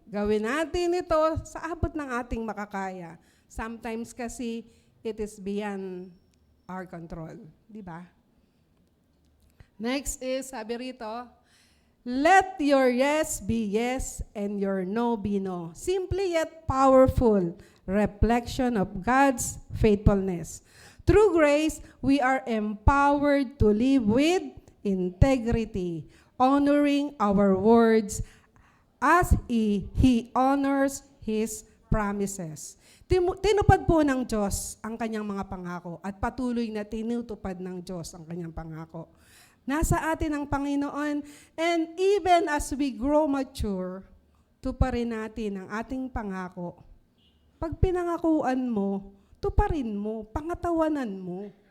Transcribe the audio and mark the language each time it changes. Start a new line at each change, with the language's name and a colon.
Filipino: Gawin natin ito sa abot ng ating makakaya.
English: Sometimes
Filipino: kasi
English: it is beyond our control.
Filipino: Di ba?
English: Next is,
Filipino: sabi rito,
English: let your yes be yes and your no be no. Simply yet powerful reflection of God's faithfulness. Through grace, we are empowered to live with integrity, honoring our words as He honors His promises.
Filipino: Tinupad po ng Diyos ang kanyang mga pangako at patuloy na tinutupad ng Diyos ang kanyang pangako. Nasa atin ang Panginoon,
English: and even as we grow mature,
Filipino: tuparin natin ang ating pangako. Pag pinangakuan mo, tuparin mo, pangatawanan mo.